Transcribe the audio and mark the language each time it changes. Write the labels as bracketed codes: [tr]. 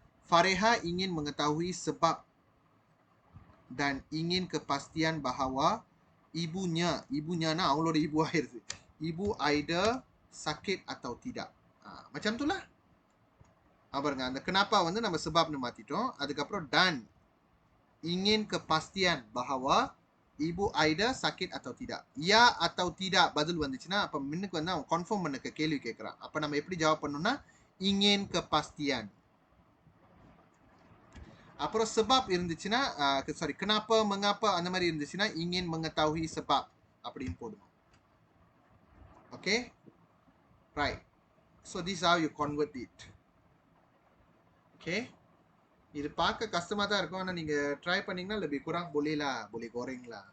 [ms] Fareha ingin mengetahui sebab dan ingin kepastian bahawa ibunya na [ta] அவங்களோட [ms] ibu ஆயிருது. Ibu Aida sakit atau tidak. Macam tu lah. [ta] பாருங்க, அந்த kenapa வந்து நம்ம sebabனு மாத்திட்டோம். அதுக்கப்புறம் [ms] dan ingin kepastian bahawa ibu Aida sakit atau tidak. [ta] Ya atau tidak பதில் வந்துச்சுன்னா அப்ப முன்னுக்கு வந்து அவன் கன்ஃபார்ம் பண்ண கேள்வி கேட்கறான். அப்ப நம்ம எப்படி ஜவாப் பண்ணணும்னா [ms] ingin kepastian. [ta] அப்புறம் sebab இருந்துச்சுன்னா சாரி kenapa mengapa அந்த மாதிரி இருந்துச்சுன்னா [ms] ingin mengetahui sebab [ta] அப்படின்னு போடணும். Okay, right. [en] So this is how you convert it. [ta] Okay, இது பார்க்க கஷ்டமா தான் இருக்கும். ஆனா நீங்க ட்ரை பண்ணீங்கன்னா [ms] lebih kurang boleh goreng lah.